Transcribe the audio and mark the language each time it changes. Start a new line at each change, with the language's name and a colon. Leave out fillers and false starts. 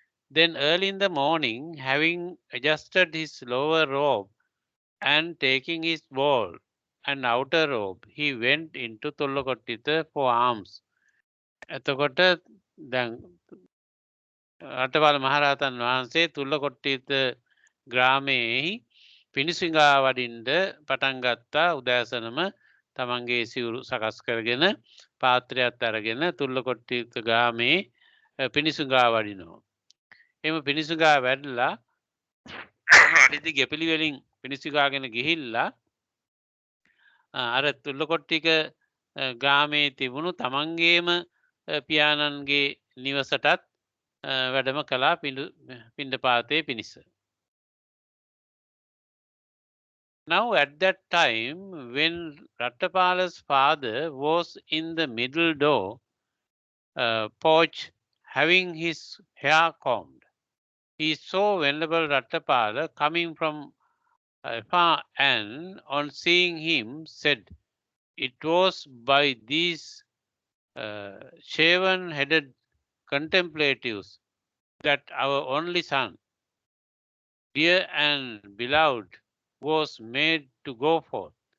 English: Then early in the morning, having adjusted his lower robe and taking his ball and outer robe, he went into Tullakottita for alms.
Sinhala: එතකොට දැන් රට්ටපාල මහරහතන් වහන්සේ තුල්ලකොට්ටිත ග්‍රාමයේ පිණිසිඟා වඩින්ට පටන් ගත්තා. උදෑසනම තමන්ගේ සිවුරු සකස් කරගෙන පාත්‍රයත් අරගෙන තුල්ලකොට්ටිත ග්‍රාමයේ පිණිසිඟා වඩිනවා. එම පිණිසිඟා වැඩලා අඩිදි ගෙපිලි වලින් පිණිසිඟාගෙන ගිහිල්ලා අර තුල්ලකොට්ටික ග්‍රාමයේ තිබුණු තමන්ගේම පියාණන්ගේ නිවසටත් වැඩම කළා පිණ්ඩපාතේ පිණිස.
English: Now at that time, when Rattapala's father was in the middle door porch having his hair combed, he saw Venerable Rattapala coming from afar and on seeing him said, "It was by these shaven-headed contemplatives that our only son, dear and beloved, was made to go forth."